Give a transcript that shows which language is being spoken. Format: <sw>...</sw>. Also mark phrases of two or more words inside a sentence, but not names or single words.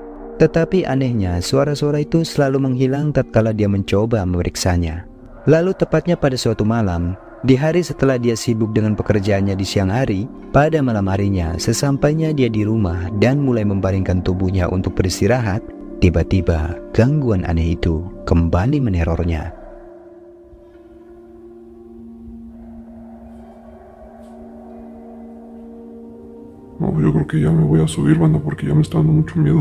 <id>Tetapi anehnya, suara-suara itu selalu menghilang tatkala dia mencoba memeriksanya. Lalu tepatnya pada suatu malam, di hari setelah dia sibuk dengan pekerjaannya di siang hari, pada malam harinya sesampainya dia di rumah dan mulai membaringkan tubuhnya untuk beristirahat, tiba-tiba gangguan aneh itu kembali menerornya.</id> <es>No, yo creo que ya me voy a subir, banda, porque ya me está dando mucho miedo.</es>